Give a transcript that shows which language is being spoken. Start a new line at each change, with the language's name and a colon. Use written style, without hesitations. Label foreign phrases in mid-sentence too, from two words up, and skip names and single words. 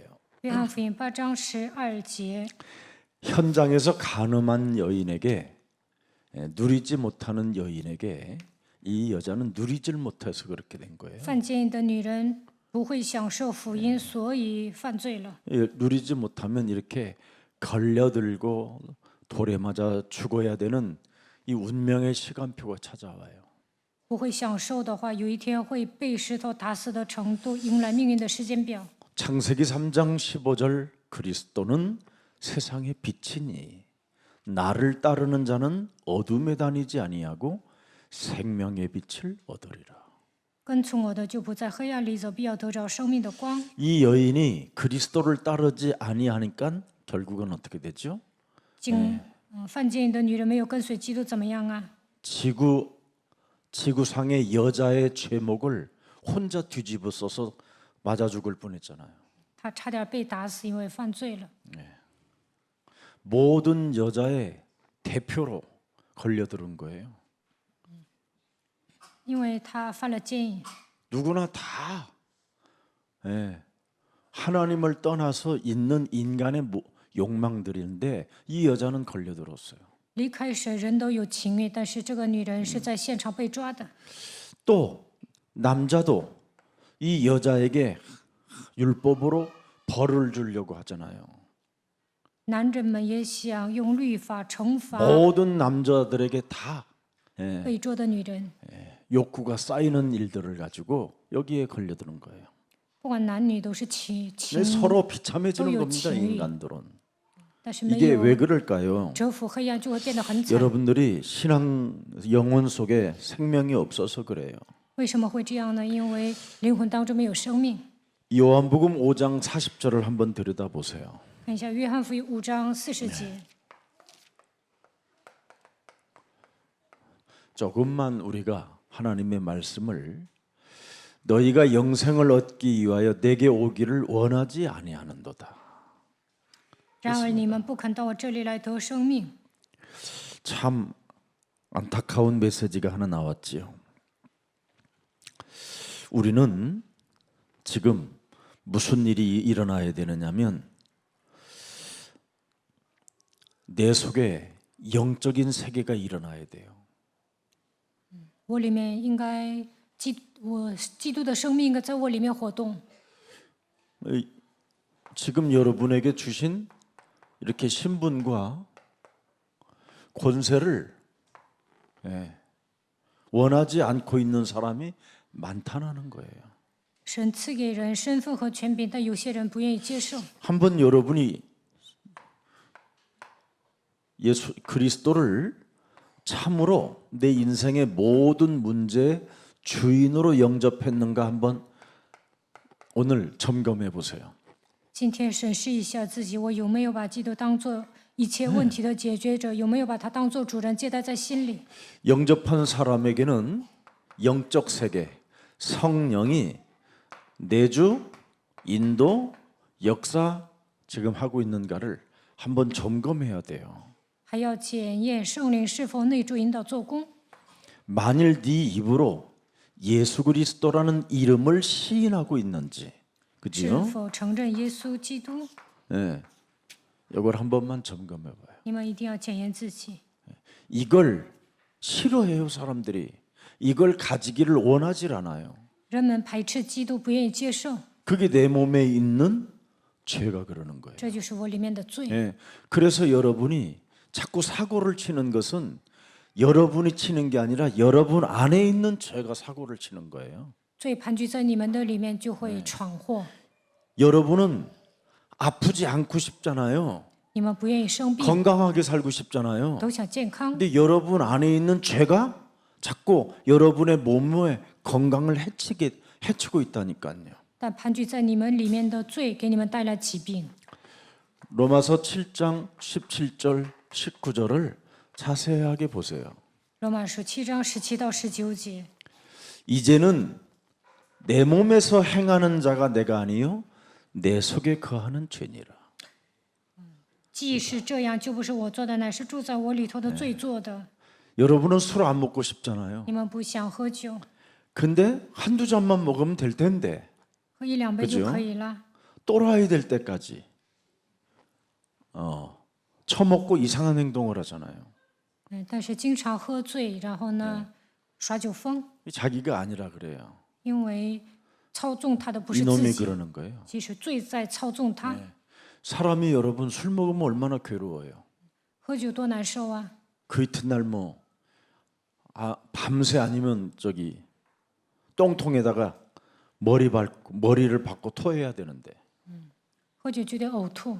Chinese: 约翰福音8章12节，
Korean: 현장에서 간음한 여인에게 누리지 못하는 여인에게 이 여자는 누리질 못해서 그렇게 된 거예요.
Chinese: 犯奸淫的女人不会享受福音，所以犯罪了。
Korean: 누리지 못하면 이렇게 걸려들고 돌에 맞아 죽어야 되는 이 운명의 시간표가 찾아와요.
Chinese: 不会享受的话，有一天会被石头打死的程度，迎来命运的时间表。
Korean: 창세기 3장 15절 그리스도는 세상의 빛이니 나를 따르는 자는 어둠에 다니지 아니하고 생명의 빛을 얻으리라.
Chinese: 跟从我的就不在黑暗里走，必要得着生命的光。
Korean: 이 여인이 그리스도를 따르지 아니하니까 결국은 어떻게 되죠?
Chinese: 犯奸淫的女人没有跟随基督，怎么样啊？
Korean: 지구상의 여자의 죄목을 혼자 뒤집어 써서 맞아 죽을 뻔했잖아요.
Chinese: 她差点被打死，因为犯罪了。
Korean: 모든 여자의 대표로 걸려들은 거예요.
Chinese: 因为她犯了奸淫，
Korean: 누구나 다 하나님을 떠나서 있는 인간의 욕망들인데 이 여자는 걸려들었어요.
Chinese: 离开神，人都有情欲，但是这个女人是在现场被抓的。
Korean: 또 남자도 이 여자에게 율법으로 벌을 주려고 하잖아요.
Chinese: 男人们也想用律法惩罚
Korean: 모든 남자들에게 다
Chinese: 被捉的女人，
Korean: 욕구가 쌓이는 일들을 가지고 여기에 걸려드는 거예요.
Chinese: 不管男女都是情，
Korean: 서로 비참해지는 또 겁니다. 요치. 인간들은.
Chinese: 但是没
Korean: 이게
Chinese: 有
Korean: 왜 그럴까요?
Chinese: 折服黑暗，就会变得很惨。
Korean: 여러분들이 신앙 영혼 속에 생명이 없어서 그래요.
Chinese: 为什么会这样呢？因为灵魂当中没有生命。
Korean: 요한복음 5장 40절을 한번 들여다보세요.
Chinese: 看一下约翰福音5章40节，
Korean: 조금만 우리가 하나님의 말씀을 너희가 영생을 얻기 위하여 내게 오기를 원하지 아니하는도다.
Chinese: 然而你们不肯到我这里来得生命。
Korean: 참 안타까운 메시지가 하나 나왔지요. 우리는 지금 무슨 일이 일어나야 되느냐면 내 속에 영적인 세계가 일어나야 돼요.
Chinese: 我里面应该基督的生命应该在我里面活动。
Korean: 지금 여러분에게 주신 이렇게 신분과 권세를 원하지 않고 있는 사람이 많다는 거예요.
Chinese: 神赐给人身份和权柄，但有些人不愿意接受。
Korean: 한번 여러분이 예수 그리스도를 참으로 내 인생의 모든 문제의 주인으로 영접했는가 한번 오늘 점검해 보세요.
Chinese: 今天审视一下自己，我有没有把基督当做一切问题的解决者？有没有把他当做主人接待在心里？
Korean: 영접한 사람에게는 영적 세계, 성령이 내주, 인도, 역사 지금 하고 있는가를 한번 점검해야 돼요.
Chinese: 还要检验圣灵是否内住引导做工。
Korean: 만일 네 입으로 예수 그리스도라는 이름을 시인하고 있는지,
Chinese: 是
Korean: 그지요?
Chinese: 否承认耶稣基督？
Korean: 예, 이걸 한 번만 점검해봐요.
Chinese: 你们一定要检验自己。
Korean: 이걸 싫어해요 사람들이. 이걸 가지기를 원하질 않아요.
Chinese: 人们排斥基督，不愿意接受，
Korean: 그게 내 몸에 있는 죄가 그러는 거예요.
Chinese: 这就是我里面的罪。
Korean: 예, 그래서 여러분이 자꾸 사고를 치는 것은 여러분이 치는 게 아니라 여러분 안에 있는 죄가 사고를 치는 거예요.
Chinese: 罪盘踞在你们的里面，就会闯祸。
Korean: 여러분은 아프지 않고 싶잖아요.
Chinese: 你们不愿意生病，
Korean: 건강하게 살고 싶잖아요.
Chinese: 都想健康，
Korean: 근데 여러분 안에 있는 죄가 자꾸 여러분의 몸의 건강을 해치고 있다니까요.
Chinese: 但盘踞在你们里面的罪，给你们带来疾病。
Korean: 로마서 7장 17절 19절을 자세하게 보세요.
Chinese: 罗马书7章17到19节，
Korean: 이제는 내 몸에서 행하는 자가 내가 아니요 내 속에 거하는 죄니라.
Chinese: 既是这样，就不是我做的，乃是住在我里头的罪做的。
Korean: 여러분은 술 안 먹고 싶잖아요.
Chinese: 你们不想喝酒，
Korean: 근데 한두 잔만 먹으면 될 텐데
Chinese: 喝1、2杯就
Korean: 그죠
Chinese: 可以了。
Korean: 또라이 될 때까지 처먹고 이상한 행동을 하잖아요.
Chinese: 但是经常喝醉，然后呢，耍酒疯，
Korean: 자기가 아니라 그래요.
Chinese: 因为操纵他的不是自
Korean: 이놈이
Chinese: 己，
Korean: 그러는 거예요.
Chinese: 其实罪在操纵他。
Korean: 사람이 여러분 술 먹으면 얼마나 괴로워요.
Chinese: 喝酒多难受啊！
Korean: 그 이튿날 밤새 아니면 똥통에다가 머리를 밟고 토해야 되는데
Chinese: 喝酒就得呕吐。